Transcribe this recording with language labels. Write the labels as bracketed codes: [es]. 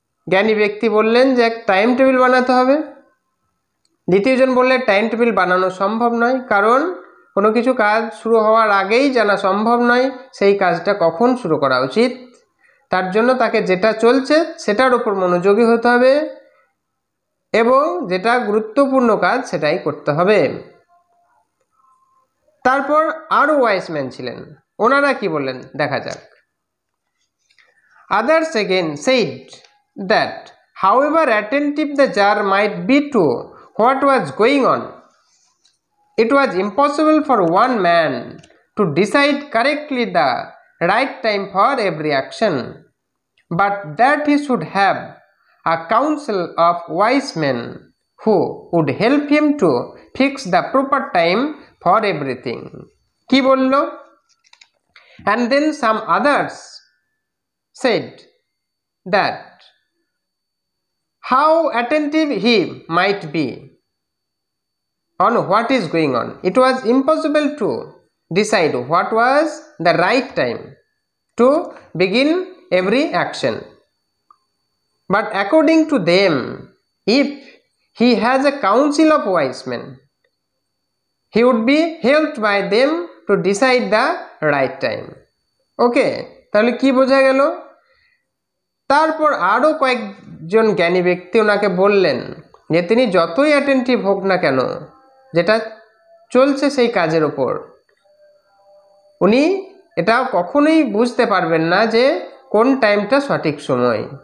[bn] জ্ঞানী ব্যক্তি বললেন যে এক টাইম টেবিল বানাতে হবে। দ্বিতীয়জন বললেন টাইম টেবিল বানানো সম্ভব নয়, কারণ কোনো কিছু কাজ শুরু হওয়ার আগেই জানা সম্ভব নয় সেই কাজটা কখন শুরু করা উচিত। তার জন্য তাকে যেটা চলছে সেটার উপর মনোযোগী হতে হবে এবং যেটা গুরুত্বপূর্ণ কাজ সেটাই করতে হবে। তারপর আরও ওয়াইসম্যান ছিলেন, ওনারা কি বললেন দেখা যাক। [en] Others again said that however attentive the jar might be to what was going on, it was impossible for one man to decide correctly the right time for every action, but that he should have a council of wise men who would help him to fix the proper time for everything. [bn] কি বলল? [en] And then some others said that how attentive he might be on what is going on, it was impossible to decide what was the right time to begin every action, but according to them, if he has a council of wise men, he would be helped by them to decide the right time. [bn] ওকে, তাহলে কি বোঝা গেল? তারপর আরও কয়েকজন জ্ঞানী ব্যক্তি ওনাকে বললেন যে তিনি যতই অ্যাটেন্টিভ হোক না কেন যেটা চলছে সেই কাজের ওপর, উনি এটা কখনোই বুঝতে পারবেন না যে কোন টাইমটা সঠিক সময়।